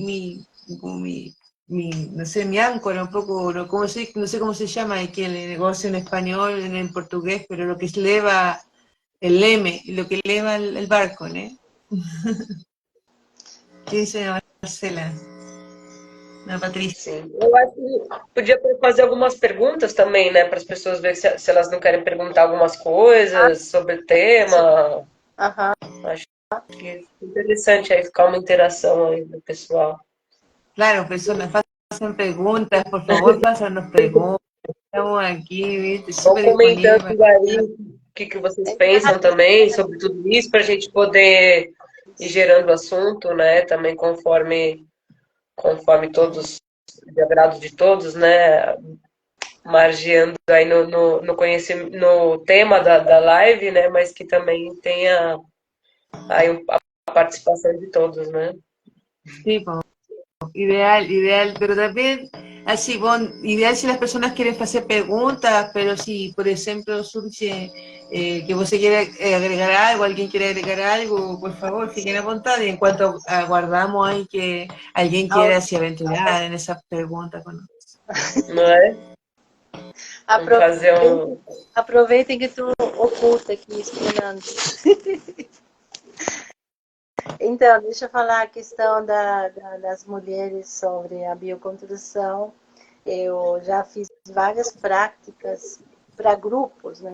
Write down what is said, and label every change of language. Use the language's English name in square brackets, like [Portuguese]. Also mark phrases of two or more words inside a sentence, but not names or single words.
[Spanish] no sé, mi áncora un poco, no sé cómo se llama aquí el negocio en español, en portugués, pero lo que eleva el leme, lo que eleva el barco, ¿no? ¿Qué dice Marcela? Ana Patrícia. [Portuguese] Sim. Eu acho que podia fazer algumas perguntas também, né, para as pessoas verem se elas não querem perguntar algumas coisas sobre o tema. Aham. Acho que é interessante aí ficar uma interação aí do pessoal. [Spanish] Claro, personas, hacen preguntas, por favor, pásanos preguntas. Estamos aquí, ¿viste? [Portuguese] Vão [Spanish] Súper [Portuguese] comentando [Spanish] disponibles. [Portuguese] aí o que vocês pensam também sobre tudo isso, para a gente poder ir gerando assunto, né, também conforme todos, de agrado de todos, né, margeando aí no conhecimento, no tema da live, né, mas que também tenha aí a participação de todos, né. [Spanish] Sí, pues, ideal, pero también, así, bueno, ideal si las personas quieren hacer preguntas, pero si, por ejemplo, surge que vos quiere agregar algo, alguien quiere agregar algo, por favor, si quieren apuntar, y en cuanto aguardamos ahí que alguien quiera se aventurar en esas preguntas con nosotros. [Portuguese] Não é? Vamos fazer Aproveitem que estou oculta aqui, esperando. Então, deixa eu falar a questão das mulheres sobre a bioconstrução. Eu já fiz várias práticas para grupos, né?